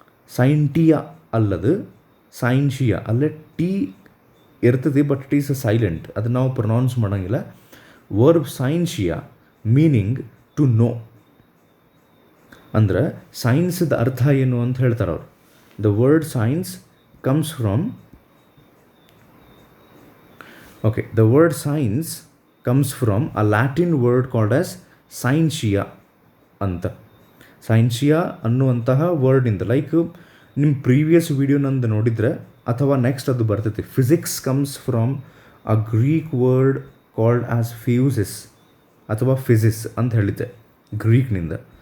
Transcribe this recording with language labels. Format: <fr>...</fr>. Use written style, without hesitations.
<kn>Scientia ಅಲ್ಲದು scientia, ಅಲ್ಲೇ T ಇರ್ತದೆ</kn> <en>but it is a silent,</en> <kn>ಅದನ್ನು ನಾವು ಪ್ರೊನೌನ್ಸ್ ಮಾಡೋಂಗಿಲ್ಲ.</kn> <en>Verb scientia meaning to know.</en> <kn>ಅಂದ್ರೆ ಸೈನ್ಸ್ದ ಅರ್ಥ ಏನು ಅಂತ ಹೇಳ್ತಾರೆ ಅವರು.</kn> <en>The word science comes from the word science comes from a Latin word called as scientia ಅಂತ.</en> <kn>ಸೈನ್ಷಿಯಾ ಅನ್ನುವಂತಹ ವರ್ಡಿಂದ, ಲೈಕ್ ನಿಮ್ಮ ಪ್ರೀವಿಯಸ್ ವಿಡಿಯೋ ನಂದು ನೋಡಿದರೆ ಅಥವಾ ನೆಕ್ಸ್ಟ್ ಅದು ಬರ್ತೈತಿ.</kn> <en>physics comes from a Greek word called as physis</en> <kn>ಅಥವಾ ಫಿಸಿಸ್ ಅಂತ ಹೇಳಿದ್ದೆ ಗ್ರೀಕ್ನಿಂದ.</kn>